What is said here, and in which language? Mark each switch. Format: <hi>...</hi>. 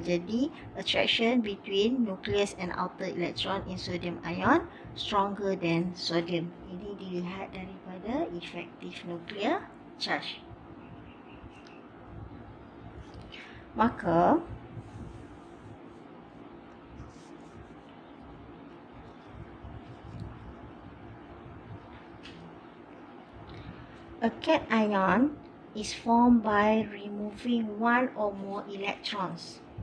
<id>Jadi</id> <en>attraction between nucleus and outer electron in sodium ion stronger than sodium.</en> <id>Ini dilihat daripada efektif nuclear charge. Maka</id> <en>a cation is formed by removing one or more electrons.</en>